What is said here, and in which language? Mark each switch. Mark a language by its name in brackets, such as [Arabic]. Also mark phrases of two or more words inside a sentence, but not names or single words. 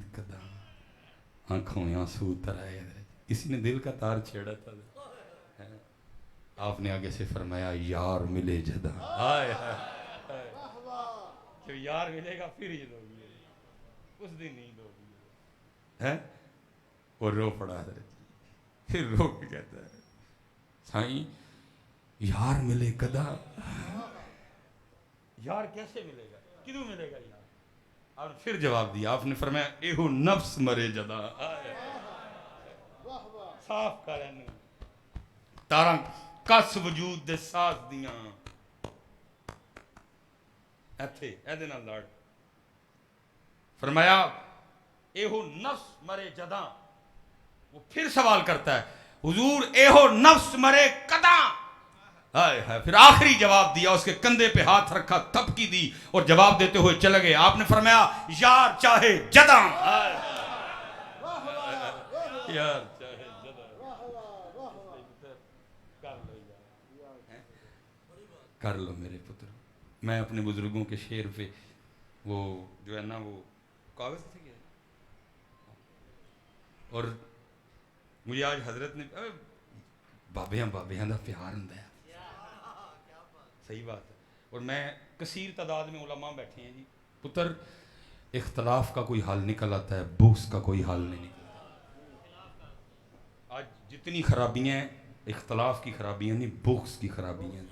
[Urdu] کداں، آنکھوں میں آنسو اتر آئے، کسی نے دل کا تار چھیڑا تھا، آپ نے آگے سے فرمایا [Punjabi] یار ملے جداں، [Urdu] ہائے ہائے جو یار ملے گا پھر عید ہوگی، اس دن عید ہوگی ہے، اور رو پڑا حضرت، پھر رو کے کہتا ہے [Punjabi] سائیں یار ملے کدا، [Urdu] یار کیسے ملے گا، [Punjabi] کدوں ملے گا یار، [Urdu] اور پھر جواب دیا، آپ نے فرمایا [Punjabi] ایہو نفس مرے جدا، صاف کرن تاراں کس وجود دے ساز دیاں ایتھے ایدے نال لڑ، [Urdu] فرمایا [Punjabi] ایہو نفس مرے جدا، [Urdu] وہ پھر سوال کرتا ہے حضور [Punjabi] ایہو نفس مرے کداں، [Urdu] ہائے ہائے، پھر آخری جواب دیا، اس کے کندھے پہ ہاتھ رکھا، تھپکی دی اور جواب دیتے ہوئے چلے گئے، آپ نے فرمایا [Punjabi] یار چاہے جداں، یار چاہے جداں، [Urdu] کر لو میرے پتر، میں اپنے بزرگوں کے شعر پہ وہ جو ہے نا وہ کاغذ سے کیا اور مجھے آج حضرت نے [Punjabi] بابیاں دا پیار ہوندا ہے، [Urdu] صحیح بات ہے، اور میں کثیر تعداد میں علماء بیٹھے ہیں جی، پتر اختلاف کا کوئی حل نکل آتا ہے، بغض کا کوئی حل نہیں نکلتا، جتنی خرابیاں ہیں اختلاف کی خرابیاں نہیں، بغض کی خرابیاں ہیں.